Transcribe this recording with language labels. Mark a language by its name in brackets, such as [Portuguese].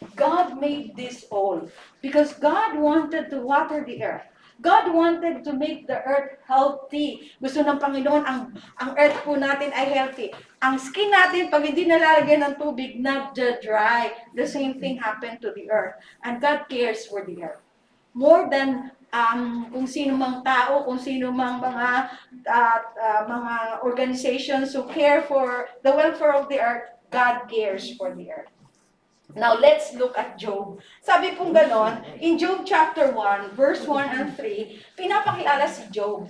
[English] God made this all because God wanted to water the earth. God wanted to make the earth healthy. [Filipino] Gusto ng Panginoon, ang earth po natin ay healthy. Ang skin natin, pag hindi nalalagyan ng tubig, dry. [English] The same thing happened to the earth. And God cares for the earth. More than [Filipino] kung sino mang tao, kung sino mang mga [English] organizations who care for the welfare of the earth, God cares for the earth. Now, let's look at Job. [Filipino] Sabi pong ganon, [English] in Job chapter 1, verse 1 and 3, [Filipino] pinapakilala si Job.